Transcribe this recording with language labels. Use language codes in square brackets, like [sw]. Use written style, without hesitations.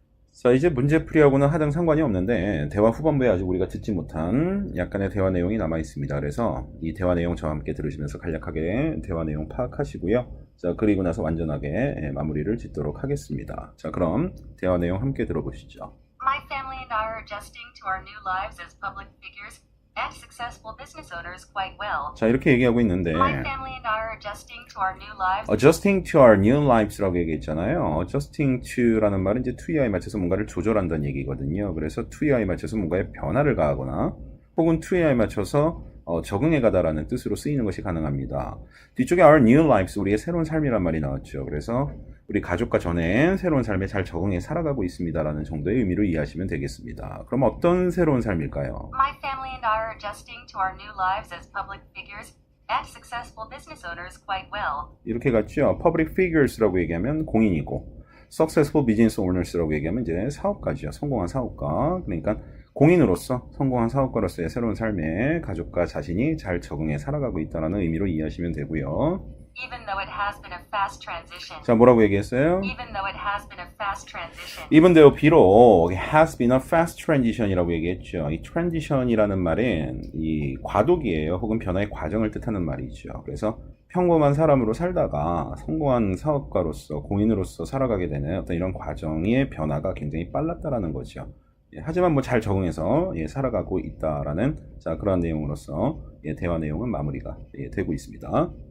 [ko] 자, 이제 문제풀이하고는 하등 상관이 없는데 대화 후반부에 아직 우리가 듣지 못한 약간의 대화 내용이 남아 있습니다. 그래서 이 대화 내용 저와 함께 들으시면서 간략하게 대화 내용 파악하시고요. 자, 그리고 나서 완전하게 마무리를 짓도록 하겠습니다. 자, 그럼 대화 내용 함께 들어보시죠. [en] My family and I are adjusting to our new lives as public figures and successful business owners quite well. [ko] 자, 이렇게 얘기하고 있는데 [en] My family and I are adjusting to our new lives. adjusting to our new lives라고 [ko] 얘기했잖아요. adjusting to라는 말은 이제 to에 맞춰서 뭔가를 조절한다는 얘기거든요. 그래서 to에 맞춰서 뭔가의 변화를 가하거나 혹은 to에 맞춰서 적응해가다라는 뜻으로 쓰이는 것이 가능합니다. 뒤쪽에 [en] our new lives, [ko] 우리의 새로운 삶이란 말이 나왔죠. 그래서 우리 가족과 전에 새로운 삶에 잘 적응해 살아가고 있습니다라는 정도의 의미로 이해하시면 되겠습니다. 그럼 어떤 새로운 삶일까요? [en] My family and I are adjusting to our new lives as public figures and successful business owners quite well. [ko] 이렇게 갔죠. [en] Public figures [ko] 라고 얘기하면 공인이고, [en] successful business owners [ko] 라고 얘기하면 이제 사업가죠. 성공한 사업가. 그러니까 공인으로서 성공한 사업가로서의 새로운 삶에 가족과 자신이 잘 적응해 살아가고 있다는 의미로 이해하시면 되고요. [en] Even though it has been a fast transition. [ko] 자, 뭐라고 얘기했어요? [en] Even though it has been a fast transition. Even though [ko] 비록 [en] has been a fast transition이라고 [ko] 얘기했죠. 이 transition이라는 말은 이 과도기예요. 혹은 변화의 과정을 뜻하는 말이죠. 그래서 평범한 사람으로 살다가 성공한 사업가로서 공인으로서 살아가게 되는 어떤 이런 과정의 변화가 굉장히 빨랐다라는 거죠. 하지만 뭐 잘 적응해서 살아가고 있다라는 자 그러한 내용으로서 대화 내용은 마무리가 되고 있습니다.